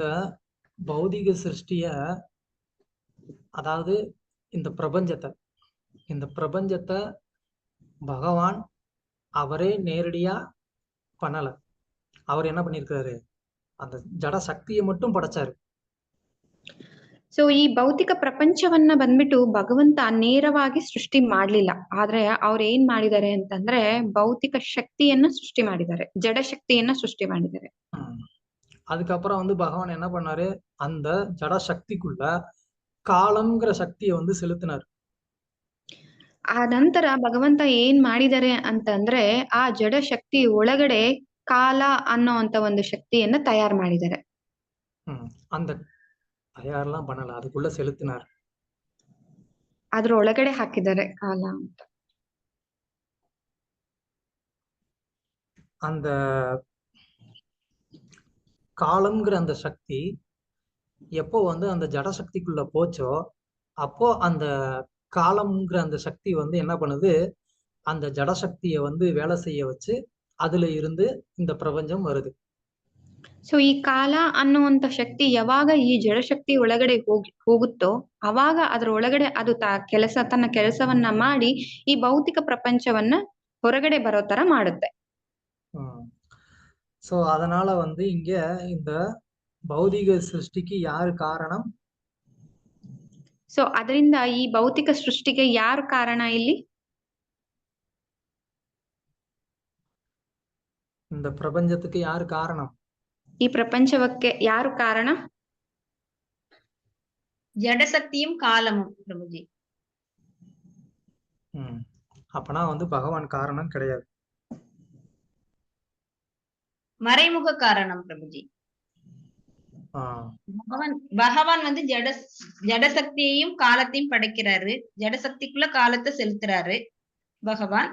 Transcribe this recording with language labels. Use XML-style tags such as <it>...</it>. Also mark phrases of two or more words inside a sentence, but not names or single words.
<ta>பௌதிக சிருஷ்டிய அதாவது இந்த பிரபஞ்சத்தை பகவான் அவரே நேரடியா பண்ணல. அவர் என்ன பண்ணிருக்காரு, அந்த ஜட சக்தியை மட்டும் படைச்சாரு.</ta> <kn>ಸೊ ಈ ಭೌತಿಕ ಪ್ರಪಂಚವನ್ನ ಬಂದ್ಬಿಟ್ಟು ಭಗವಂತ ನೇರವಾಗಿ ಸೃಷ್ಟಿ ಮಾಡ್ಲಿಲ್ಲ. ಆದ್ರೆ ಅವ್ರು ಏನ್ ಮಾಡಿದ್ದಾರೆ ಅಂತಂದ್ರೆ ಭೌತಿಕ ಶಕ್ತಿಯನ್ನ ಸೃಷ್ಟಿ ಮಾಡಿದ್ದಾರೆ, ಜಡ ಶಕ್ತಿಯನ್ನ ಸೃಷ್ಟಿ ಮಾಡಿದ್ದಾರೆ.</kn> <ta>அதுக்கப்புறம் வந்து பகவான் என்ன பண்ணாரு, அந்த ஜட சக்திக்குள்ள காலம்ங்கிற சக்தியை வந்து செலுத்தினார்.</ta> <kn>ಆ ನಂತರ ಭಗವಂತ ಏನ್ ಮಾಡಿದ್ದಾರೆ ಅಂತಂದ್ರೆ ಆ ಜಡ ಶಕ್ತಿ ಒಳಗಡೆ ಕಾಲ ಅನ್ನೋ ಅಂತ ಒಂದು ಶಕ್ತಿಯನ್ನ ತಯಾರು ಮಾಡಿದ್ದಾರೆ.</kn> <ta>அந்த தயாரெல்லாம் பண்ணல, அதுக்குள்ள செலுத்தினார்.</ta> <kn>ಅದ್ರ ಒಳಗಡೆ ಹಾಕಿದ್ದಾರೆ ಕಾಲ ಅಂತ.</kn> <ta>அந்த காலம்ங்கிற அந்த சக்தி எப்போ வந்து அந்த ஜட சக்திக்குள்ள போச்சோ அப்போ அந்த காலம்ங்கிற அந்த சக்தி வந்து என்ன பண்ணுது, அந்த ஜட சக்தியை வந்து வேலை செய்ய வச்சு அதுல இருந்து இந்த பிரபஞ்சம் வருது.</ta> <kn>ಸೊ ಈ ಕಾಲ ಅನ್ನುವಂತ ಶಕ್ತಿ ಯಾವಾಗ ಈ ಜಡಶಕ್ತಿ ಒಳಗಡೆ ಹೋಗುತ್ತೋ ಅವಾಗ ಅದ್ರ ಒಳಗಡೆ ಅದು ತನ್ನ ಕೆಲಸವನ್ನ ಮಾಡಿ ಈ ಭೌತಿಕ ಪ್ರಪಂಚವನ್ನ ಹೊರಗಡೆ ಬರೋ ತರ ಮಾಡುತ್ತೆ.</kn> <ta>சோ அதனால வந்து இங்க இந்த பௌதிக சிருஷ்டிக்கு யாரு காரணம்?</ta> <kn>ಸೊ ಅದರಿಂದ ಈ ಭೌತಿಕ ಸೃಷ್ಟಿಗೆ ಯಾರು ಕಾರಣ ಇಲ್ಲಿ?</kn> <ta>இந்த பிரபஞ்சத்துக்கு யாரு காரணம்?</ta> <kn>ಈ ಪ್ರಪಂಚಕ್ಕೆ ಯಾರು ಕಾರಣ?</kn> <ta>ஜடசக்தியும் காலமும் பிரபுஜி. அப்பனா வந்து பகவான் காரணம் கிடையாது, மறைமுக காரணம் பிரபுஜி. பகவான் வந்து ஜடசக்தியையும் காலத்தையும் படைக்கிறாரு, ஜடசக்திக்குள்ள காலத்தை செலுத்துறாரு பகவான்.</ta>